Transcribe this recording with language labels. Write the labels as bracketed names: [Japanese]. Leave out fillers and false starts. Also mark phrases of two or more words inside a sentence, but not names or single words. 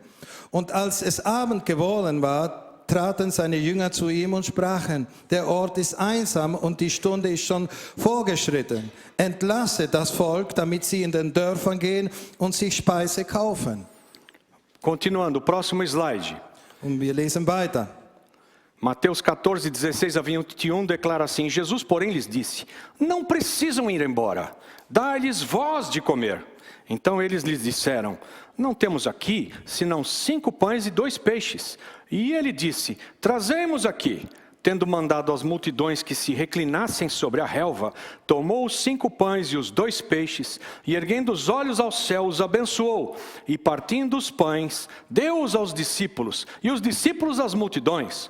[German] Und als es Abend geworden war, traten seine Jünger zu ihm und sprachen, der Ort ist einsam und die Stunde ist schon vorgeschritten. Entlasse das Volk, damit sie in den Dörfern gehen und sich Speise kaufen. [Portuguese] Continuando, próximo slide. [German] Und wir lesen weiter. [Portuguese] Mateus 14, 16 a 21 declara assim: Jesus, porém, lhes disse: não precisam ir embora, dai-lhes vós de comer. Então eles lhes disseram: não temos aqui senão 5 pães e 2 peixes. E ele disse: trazemos aqui. Tendo mandado às multidões que se reclinassem sobre a relva, tomou os 5 pães e os 2 peixes, e erguendo os olhos ao céu, os abençoou, e partindo os pães, deu-os aos discípulos, e os discípulos às multidões.